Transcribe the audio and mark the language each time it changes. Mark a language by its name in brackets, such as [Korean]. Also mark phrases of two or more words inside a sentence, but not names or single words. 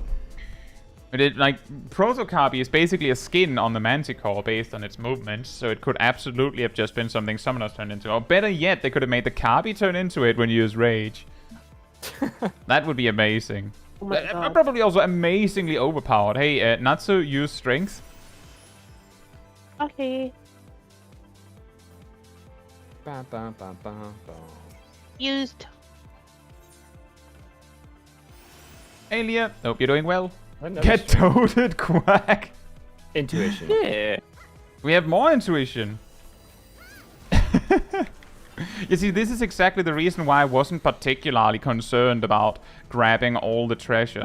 [English] But it, like, Proto-Kabi is basically a skin on the Manticore based on its movements, so it could absolutely have just been something Summoners turned into. Or better yet, they could have made the Kabi turn into it when you use Rage. That would be amazing. Oh my god. Probably also amazingly overpowered. Hey, Natsu, use Strength. Okay. Ba, ba, ba, ba, ba. Used. Hey, Leah. Hope you're doing well. Another Get strength. toted, Quack. Intuition. Yeah. We have more intuition. You see, this is exactly the reason why I wasn't particularly concerned about grabbing all the treasure.